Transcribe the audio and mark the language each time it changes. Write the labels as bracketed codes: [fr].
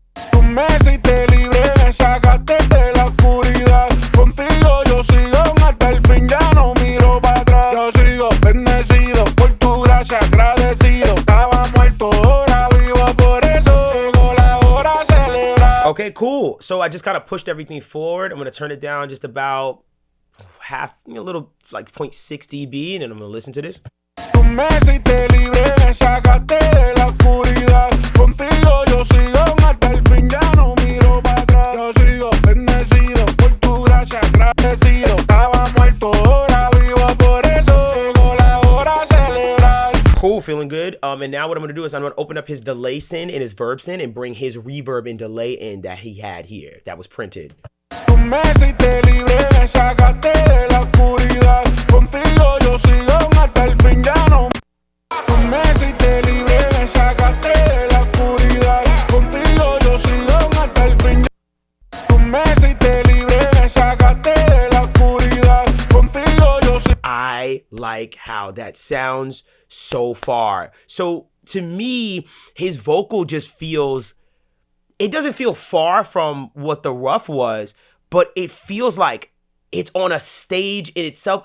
[es] Tú me hiciste libre, me sacaste de la oscuridad. Contigo yo sigo hasta el fin, ya no miro para atrás. Yo sigo bendecido por tu gracia, agradecido. Estaba muerto, ahora vivo, por eso llegó la hora de celebrar. [en] Okay, cool. So I just kind of pushed everything forward. I'm going to turn it down just about half, a little like 0.6 dB, and then I'm going to listen to this. [es] Tú me hiciste libre, me sacaste de la oscuridad. Contigo yo sigo hasta el fin, ya no miro para atrás. Yo sigo bendecido por tu gracia, agradecido. Estaba muerto, ahora vivo, por eso llegó la hora de celebrar. [en] Cool, feeling good. And now what I'm going to do is I'm going to open up his delay syn and his verb syn and bring his reverb and delay in that he had here, that was printed. [es] Tú me hiciste libre, me sacaste de la oscuridad. Contigo yo sigo hasta el fin, ya no. Tú me hiciste libre, me sacaste de la oscuridad. Contigo yo sigo hasta el fin. Tú me hiciste libre, me sacaste de la oscuridad. Contigo yo sigo. [en] I like how that sounds so far. So to me, his vocal just feels, it doesn't feel far from what the rough was, but it feels like it's on a stage in itself.